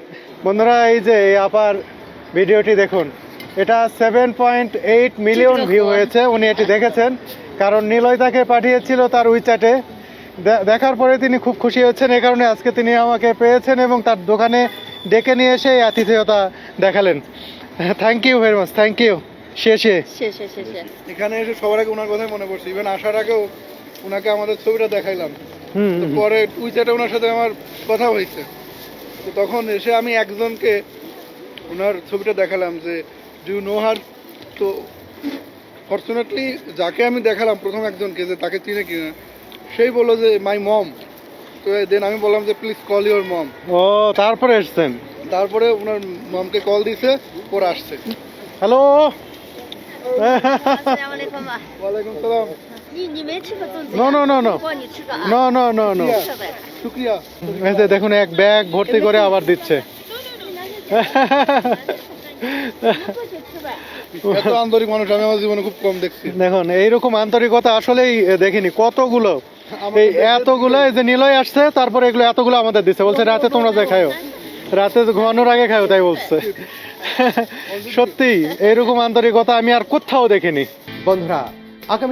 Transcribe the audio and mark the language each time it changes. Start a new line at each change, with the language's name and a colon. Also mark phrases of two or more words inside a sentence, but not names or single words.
Bangla: বন্ধুরা এই যে এই আপার ভিডিওটি দেখুন, এটা 7.8 মিলিয়ন ভিউ হয়েছে। উনি এটি দেখেছেন, কারণ নিলয় তাকে পাঠিয়েছিল তার উইচ্যাটে। দেখার পরে তিনি খুব খুশি হয়েছেন, এই কারণে আজকে তিনি আমাকে পেয়েছেন এবং তার দোকানে ডেকে নিয়ে এসে এই আতিথেয়তা দেখালেন।
English: Thank you very much, thank you. শেষে
Chinese: 谢谢谢谢。
Bangla: এখানে এসে সবার আগে ওনার কথাই মনে পড়ছে। ইভেন আসার আগেও ওনাকে আমাদের ছবিটা দেখাইলাম। হুম তো পরে উইচ্যাটে ওনার সাথে আমার কথা হয়েছে। তো তখন এসে আমি একজনকে ওনার ছবিটা দেখালাম যে
English: Do you know her.
Bangla: তো ফর্চুনেটলি যাকে আমি দেখালাম প্রথম একজনকে, যে তাকে চিনে কিনা, সেই বললো যে
English: My mom.
Bangla: তো দেন আমি বললাম যে
English: Please call your mom.
Bangla: ও তারপরে এসছেন। তারপরে ওনার মমকে কল দিছে, ওরা আসছে। হ্যালো
Chinese: 阿拉蕾妈，
Arabic: وعليكم السلام.
Chinese: 你没吃过粽子呀？
English: No no no no
Chinese: 不，你吃过啊？
English: No no no no
Chinese: 吃呗。
Bangla: শুক্রিয়া। এই যে দেখুন এক ব্যাগ ভর্তি করে আবার দিচ্ছে এত আন্তরিক মানুষ আমি আমার জীবনে খুব কম দেখছি। দেখুন এইরকম আন্তরিকতা আসলেই দেখিনি কতগুলো এই এতগুলো এই যে নিলয় আসছে তারপরে এগুলো এতগুলো আমাদের দিচ্ছে বলছে রাতে তোমরা যে খাও রাতে ঘুমানোর আগে খাও তাই বলছে সত্যি এইরকম আন্তরিকতা আমি আর কোথাও দেখিনি বন্ধুরা আগামী